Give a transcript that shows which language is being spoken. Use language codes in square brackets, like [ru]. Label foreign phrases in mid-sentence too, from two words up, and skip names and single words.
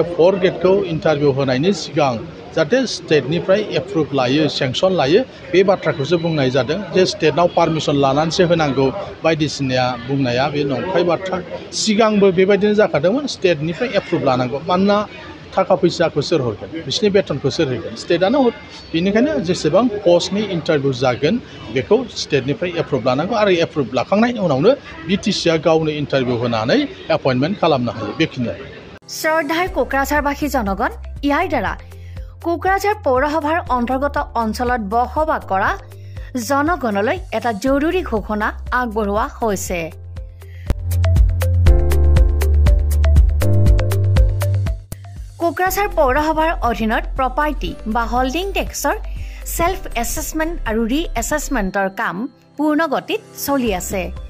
[brx] 4th ग्रेडखौ इन्टारभिउ होनायनि सिगां जाहाथे स्टेटनिफ्राय एप्रुभ लायो सेंसन लायो बे बाथ्राखौसो बुंनाय जादों जे स्टेटनाव पारमिसन लानानैसो होनांगौ बायदिसिना बुंनाया बे नंखाय बाथ्रा सिगांबो बेबायदिनो जाखादोंमोन स्टेटनिफ्राय एप्रुभ लानांगौ मानोना थाखा फैसाखौ सोर हरगोन बिसिनि बेथनखौ सोर होगोन स्टेटआनो बेनिखायनो जेसेबां पस्टनि इन्टारभिउ जागोन बेखौ स्टेटनिफ्राय एप्रुभ लानांगौ आरो एप्रुभ लाखांनायनि उनावनो BTC आ गावनो इन्टारभिउ होनानै एपइन्टमेन्ट खालामनो हायो बेखिनियानो [as] শ্ৰদ্ধাৰ কোকৰাঝাৰবাসী জনগণ ইয়াৰ দ্বাৰা কোকৰাঝাৰ পৌৰসভাৰ অন্তৰ্গত অঞ্চলত বসবাস কৰা জনগণলৈ এটা জৰুৰী ঘোষণা আগবঢ়োৱা হৈছে কোকৰাঝাৰ পৌৰসভাৰ অধীনত প্ৰপাৰ্টি বা [en] holding tax self assessment [as] আৰু [en] re-assessment [as] কাম পূৰ্ণ গতিত চলি আছে